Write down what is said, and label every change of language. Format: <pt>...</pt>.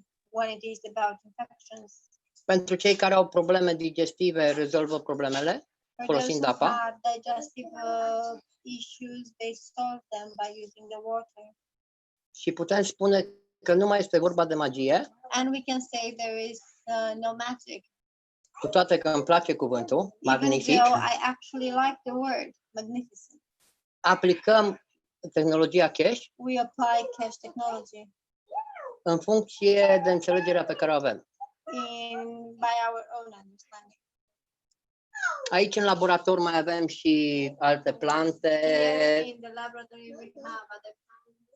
<en>when it is about infections.</en> <ro>Pentru cei care au probleme digestive, rezolvă problemele</ro> <en>For those</en> <ro>folosind</ro> <en>who</en> <ro>apa.</ro> <en>have digestive issues, they solve them by using the water.</en> <ro>Și putem spune că nu mai este vorba de magie,</ro> <en>And we can say there is no magic.</en> <ro>cu toate că îmi place cuvântul,</ro> <en>Even</en> <ro>magnific.</ro> <en>though I actually like the word magnificent.</en> <ro>Aplicăm tehnologia Keshe</ro> <en>We apply Keshe technology</en> <ro>în funcție de înțelegerea pe care o avem.</ro> <en>by our own understanding.</en> <ro>Aici în laborator mai avem și alte plante</ro> <en>Here in the laboratory we have other plants,</en>